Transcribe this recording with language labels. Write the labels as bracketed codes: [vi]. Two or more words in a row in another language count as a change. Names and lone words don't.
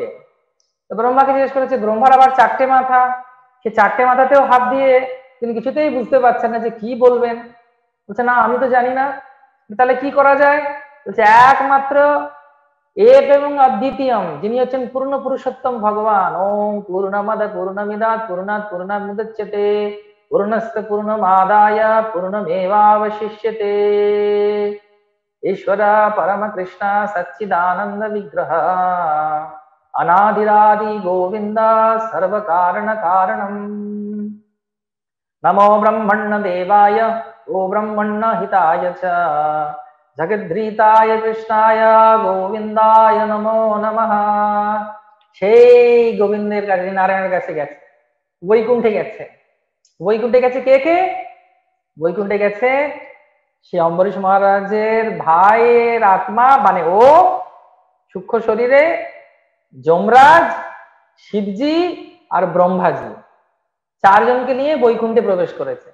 [bn] তো ব্রহ্মাকে জিজ্ঞেস করেছে, ব্রহ্মার আবার 4টে মাথা, সে 4টে মাথাতেও হাত দিয়ে তিনি কিছুতেই বুঝতে পারছেন না যে কি বলবেন। বলছে না আমি তো জানি না, তাহলে কি করা যায়? বলছে একমাত্র এক এবং অদ্বিতীয়ম, যিনি হচ্ছেন পূর্ণ পুরুষোত্তম ভগবান। [sa] ওম পূর্ণমদ পূর্ণমিদাৎ পূর্ণাৎ পূর্ণাৎ মুদচ্যতে পূর্ণস্য পূর্ণমাদায় পূর্ণমেবাবশিষ্যতে। ईश्वर परम कृष्ण सच्चिदानंद विग्रह अनादिरादि गोविंद सर्व कारण कारणम। नमो ब्रह्मण्य देवाय ओ ब्रह्मण्य हिताय च जगद्रीताय कृष्णाय गोविंदाय नमो नमः। [bn] সেই গোবিন্দের কাছে, নারায়ণের কাছে গেছে, বৈকুণ্ঠে গেছে। বৈকুণ্ঠে গেছে কে কে? বৈকুণ্ঠে গেছে সে অম্বরীশ মহারাজের ভাইয়ের আত্মা, মানে ও সূক্ষ্ম শরীরে, যমরাজ, শিবজি আর ব্রহ্মাজি, 4 জনকে নিয়ে বৈকুণ্ঠে প্রবেশ করেছে।